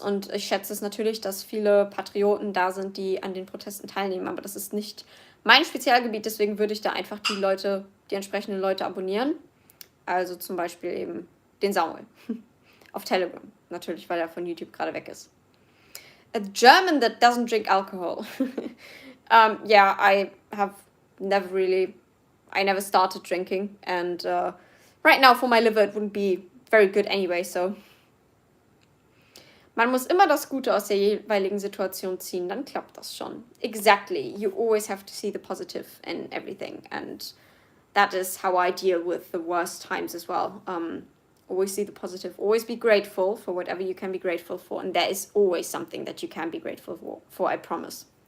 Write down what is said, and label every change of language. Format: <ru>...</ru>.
<de>Und ich schätze es natürlich, dass viele Patrioten da sind, die an den Protesten teilnehmen. Aber das ist nicht mein Spezialgebiet, deswegen würde ich da einfach die entsprechenden Leute abonnieren. Also zum Beispiel eben den Samuel. Auf Telegram, natürlich, weil er von YouTube gerade weg ist.</de> <en>A German that doesn't drink alcohol. Yeah, I never started drinking. And right now for my liver it wouldn't be very good anyway, so.</en> <de>Man muss immer das Gute aus der jeweiligen Situation ziehen, dann klappt das schon.</de> <en>Exactly. You always have to see the positive in everything. And that is how I deal with the worst times as well. Always see the positive. Always be grateful for whatever you can be grateful for. And there is always something that you can be grateful for, I promise.</en>